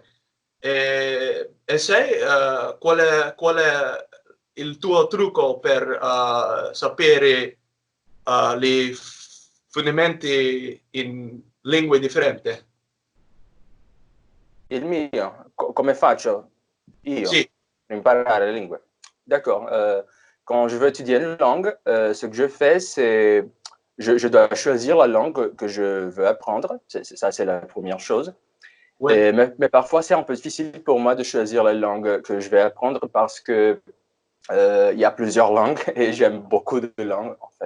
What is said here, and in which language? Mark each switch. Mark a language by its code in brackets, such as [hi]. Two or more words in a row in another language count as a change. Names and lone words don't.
[it] E sai qual è il tuo trucco per sapere i fondamenti in lingue differenti? Il mio? Come faccio io per imparare le lingue? [fr] D'accord. Quand je veux étudier une langue, ce que je fais, c'est je dois choisir la langue que je veux apprendre. Ça, c'est la première chose. Ouais. Mais parfois, c'est un peu difficile pour moi de choisir la langue que je vais apprendre parce que il y a plusieurs langues et j'aime beaucoup de langues, en fait.